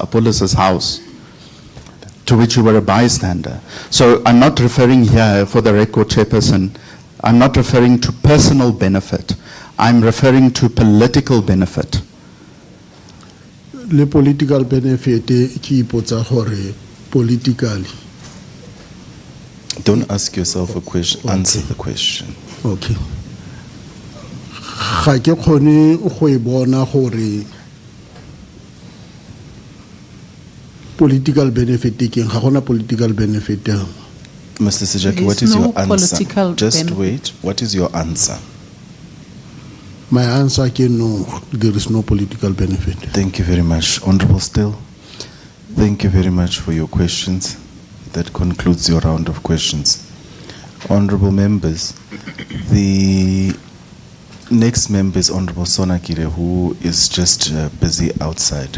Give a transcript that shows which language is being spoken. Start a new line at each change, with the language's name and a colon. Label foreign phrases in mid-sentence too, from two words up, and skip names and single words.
English: Apollos' house, to which you were a bystander. So I'm not referring here, for the record, Chairperson, I'm not referring to personal benefit. I'm referring to political benefit.
Northern Sotho: Le
English: political benefit
Northern Sotho: ke ipotsa gore politically. Don't ask yourself a question, answer the question. Okay. Ga ke kgone go e bona gore
English: political benefit
Northern Sotho: ke ga gona
English: political benefit. Mr. Segapo, what There is is no your answer? political Just benefit. wait. What is your answer? My answer ke no, there is no political benefit. Thank you very much. Honorable Steele, thank you very much for your questions. That concludes your round of questions. Honorable members, the next member is Honorable Sonakile, who is just busy outside.